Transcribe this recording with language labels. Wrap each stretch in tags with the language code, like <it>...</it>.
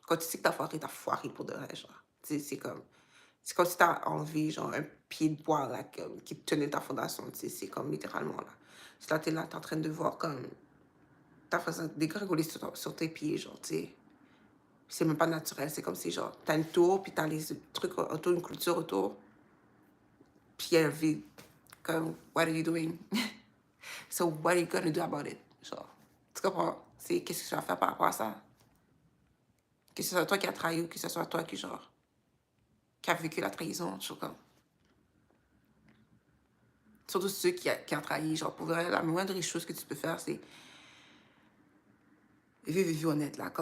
<fr>Quand tu sais que t'as foiré pour de vrai, genre. Tu sais, c'est comme si t'as enlevé, genre, un pied de bois, là, qui tenait ta fondation, tu sais, c'est comme littéralement, là. C'est là, t'es en train de voir comme ta façon dégringoler sur tes pieds, genre, tu sais. C'est même pas naturel, c'est comme si, genre, t'as une tour, puis t'as les trucs autour, une clôture autour, puis il y a un vide. Comme,</fr> <en>what are you doing? So, what are you gonna do about it?</en> <fr>Genre, tu comprends? C'est qu'est-ce que tu vas faire par rapport à ça? Que ce soit toi qui as trahi ou que ce soit toi qui, genre, qui a vécu la trahison, je sais pas. Surtout ceux qui ont trahi, genre, pour vrai, la moindre chose que tu peux faire, c'est vivre une vie honnête, là.</fr>